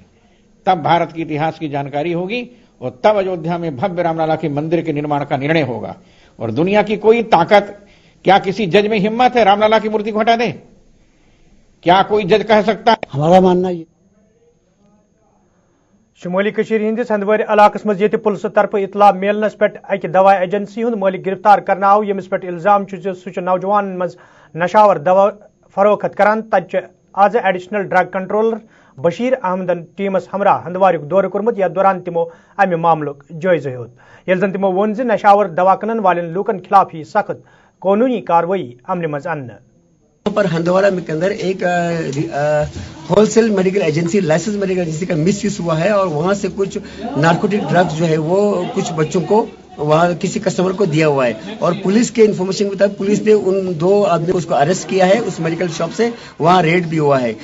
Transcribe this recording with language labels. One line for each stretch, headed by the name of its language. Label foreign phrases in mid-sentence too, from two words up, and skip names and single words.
Hindi: तब भारत के इतिहास की जानकारी होगी और तब अयोध्या में भव्य रामलला के मंदिर के निर्माण का निर्णय होगा। और दुनिया की कोई ताकत, क्या किसी जज में हिम्मत है रामलला की मूर्ति को हटा दे? क्या कोई जज कह सकता है? हमारा मानना ये
Kashmiri: शुमाली कशीर हिंदिस हंदवारी इलाकस मज ये पुलिस तरफ इतला मिलनस पे अकि दवा एजेंसी हुंद मालिक गिरफ्तार करना आव यमिस पे इल्जाम सह नौजवान मज नशावर दवा फरोख्त करान तत आज
English: additional drug controller
Kashmiri: बशीर अहमदन टीमस हमरा हंदवार दौर कोर्मुत यथ दौरान तिमो अमि मामलुक जायजा हेत यल जन तिमो वोन नशावर दवा कनन वालेन लूकन खिलाफ ही सख्त कानूनी कार्रवाई अमल मज अन्न।
Hindi: पर हंदवाड़ा के अंदर एक
English: wholesale medical agency, license medical agency
Hindi: का मिसयूज हुआ है और वहां से कुछ
English: narcotic drugs
Hindi: जो है वो कुछ बच्चों को वहाँ किसी कस्टमर को दिया हुआ है और पुलिस के इन्फॉर्मेशन के मुताबिक पुलिस ने उन 2 आदमी को उसको अरेस्ट किया है उस
English: medical shop
Hindi: से, वहाँ रेड भी हुआ है।